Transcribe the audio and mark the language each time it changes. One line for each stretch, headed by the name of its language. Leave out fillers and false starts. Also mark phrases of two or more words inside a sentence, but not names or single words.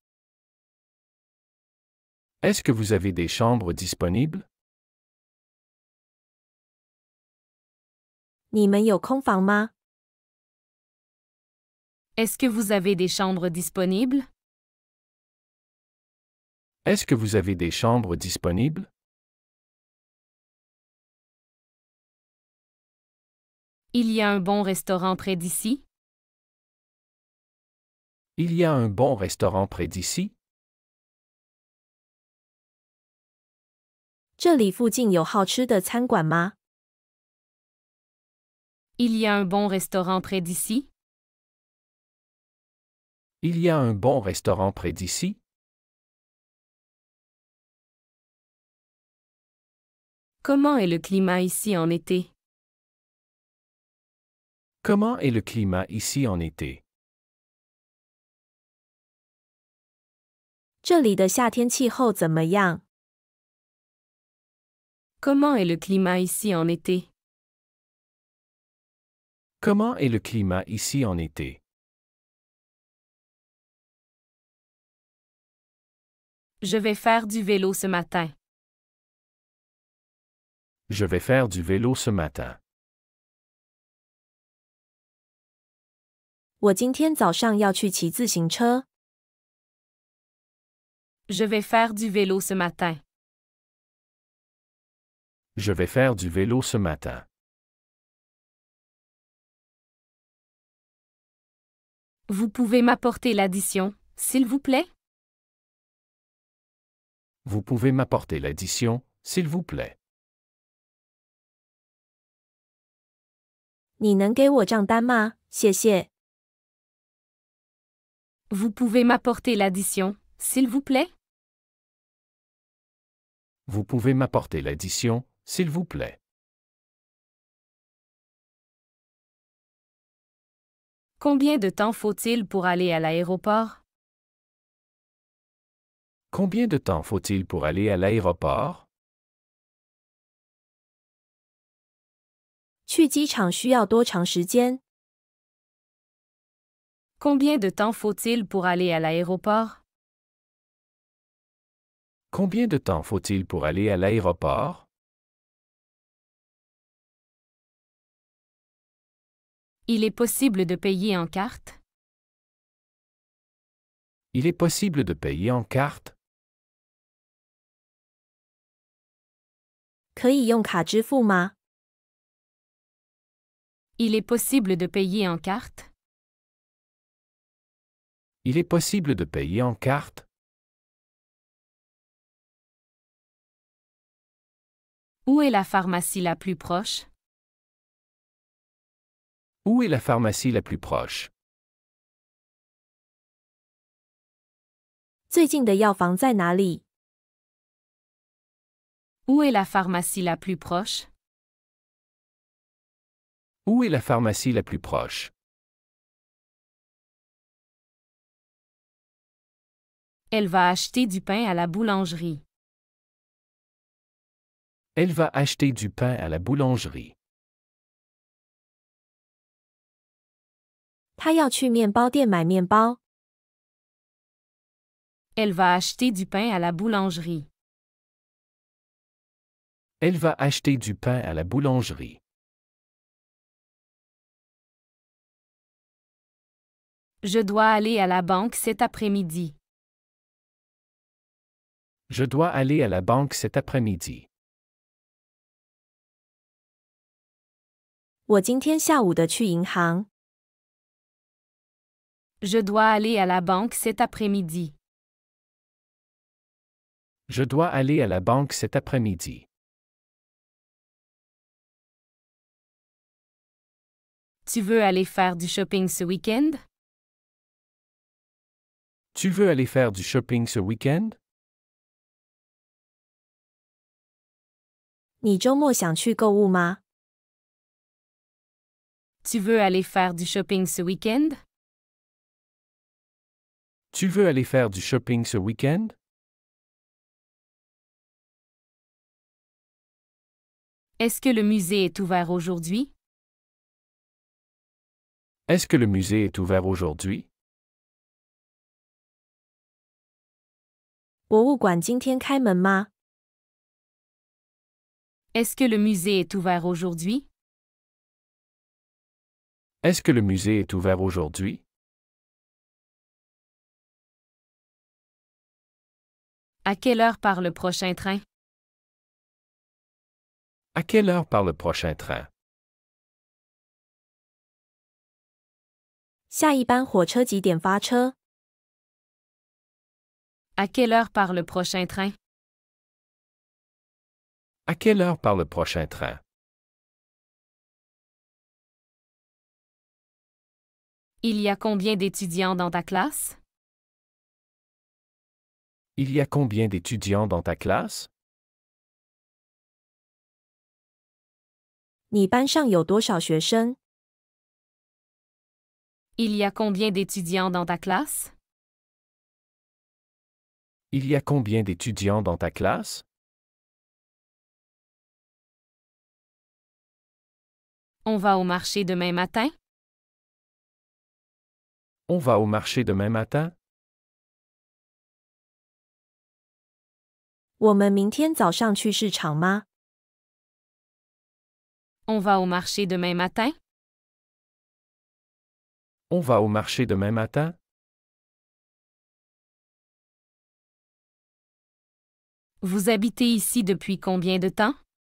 French: Est-ce que vous avez des chambres disponibles?
Chinese: 你们有空房吗？
French: Est-ce que vous avez des chambres disponibles? Est-ce que vous avez des chambres disponibles? Il y a un bon restaurant près d'ici? Il y a un bon restaurant près d'ici?
Chinese: 这里附近有好吃的餐馆吗？
French: Il y a un bon restaurant près d'ici? Il y a un bon restaurant près d'ici? Comment est le climat ici en été? Comment est le climat ici en été?
Chinese: 这里的夏天气候怎么样？
French: Comment est le climat ici en été? Comment est le climat ici en été? Je vais faire du vélo ce matin. Je vais faire du vélo ce matin.
Chinese: 我今天早上要去骑自行车。
French: Je vais faire du vélo ce matin. Je vais faire du vélo ce matin. Vous pouvez m'apporter l'addition, s'il vous plaît? Vous pouvez m'apporter l'addition, s'il vous plaît.
Chinese: 你能给我账单吗？谢谢。
French: Vous pouvez m'apporter l'addition, s'il vous plaît? Vous pouvez m'apporter l'addition, s'il vous plaît. Combien de temps faut-il pour aller à l'aéroport? Combien de temps faut-il pour aller à l'aéroport?
Chinese: 去机场需要多长时间？
French: Combien de temps faut-il pour aller à l'aéroport? Combien de temps faut-il pour aller à l'aéroport? Il est possible de payer en carte? Il est possible de payer en carte?
Chinese: 可以用卡支付吗？
French: Il est possible de payer en carte? Il est possible de payer en carte? Où est la pharmacie la plus proche? Où est la pharmacie la plus proche?
Chinese: 最近的药房在哪里？
French: Où est la pharmacie la plus proche? Où est la pharmacie la plus proche? Elle va acheter du pain à la boulangerie. Elle va acheter du pain à la boulangerie.
Chinese: 他要去面包店买面包。
French: Elle va acheter du pain à la boulangerie. Elle va acheter du pain à la boulangerie. Je dois aller à la banque cet après-midi. Je dois aller à la banque cet après-midi.
Chinese: 我今天下午的去银行。
French: Je dois aller à la banque cet après-midi. Je dois aller à la banque cet après-midi. Tu veux aller faire du shopping ce week-end? Tu veux aller faire du shopping ce week-end?
Chinese: 你周末想去购物吗？
French: Tu veux aller faire du shopping ce week-end? Tu veux aller faire du shopping ce week-end? Est-ce que le musée est ouvert aujourd'hui? Est-ce que le musée est ouvert aujourd'hui?
Chinese: 博物馆今天开门吗？
French: Est-ce que le musée est ouvert aujourd'hui? Est-ce que le musée est ouvert aujourd'hui? À quelle heure part le prochain train? À quelle heure part le prochain train?
Chinese: 下一班火车几点发车？
French: À quelle heure part le prochain train? À quelle heure part le prochain train? Il y a combien d'étudiants dans ta classe? Il y a combien d'étudiants dans ta classe?
Chinese: 你班上有多少学生？
French: Il y a combien d'étudiants dans ta classe? Il y a combien d'étudiants dans ta classe? On va au marché demain matin? On va au marché demain matin?
Chinese: 我们明天早上去市场吗？
French: On va au marché demain matin? On va au marché demain matin? Vous habitez ici depuis combien de temps?